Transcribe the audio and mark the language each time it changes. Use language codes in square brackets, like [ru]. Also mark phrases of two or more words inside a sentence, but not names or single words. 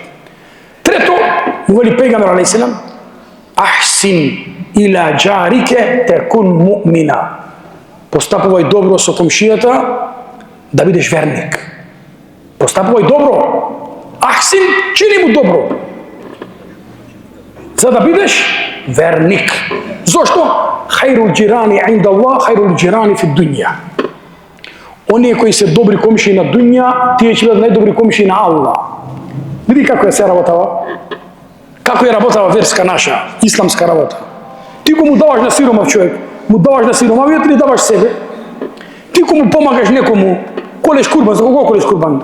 [mk] Трето, му вели пејгамбер алейхиссалам, [ar] أحسن إلى جارك تكن مؤمنا. [mk] Постапувај добро со комшијата да бидеш верник. Постапувај добро. Ахсин, чини му добро. За да бидеш верник. [ar] Зошто? خير الجيران عند الله، خير الجيران في الدنيا. [mk] Оние кои се добри комшии на дуња, тие ќе бидат најдобри комшии на Аллах. Види како е се работава. Како е работава верска наша, исламска работа. Ти го му даваш на сиромав човек, му даваш на сиромавиот или даваш себе? Ти го му помагаш некому, колеш курбан, за кого колеш курбан?